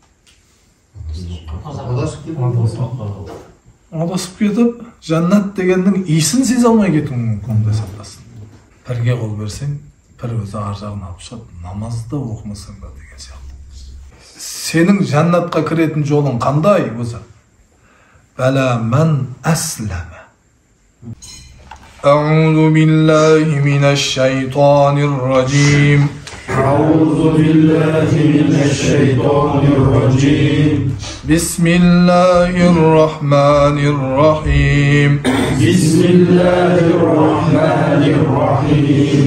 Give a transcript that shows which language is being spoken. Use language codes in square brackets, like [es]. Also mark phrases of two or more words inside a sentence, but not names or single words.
[kk] Адасып кетіп, жаннат дегеннің иісін сезе алмай кетуің мүмкін де сақтасын. Бірге қол берсең, бір өзі ар жағына алып шығып, намазды оқымасаң да деген сияқты. Сенің жаннатқа кіретін жолың қандай өзі? [ar] بلى من أسلم. أعوذ بالله من الشيطان الرجيم. أعوذ بالله من الشيطان الرجيم. بسم الله الرحمن الرحيم. بسم الله الرحمن الرحيم.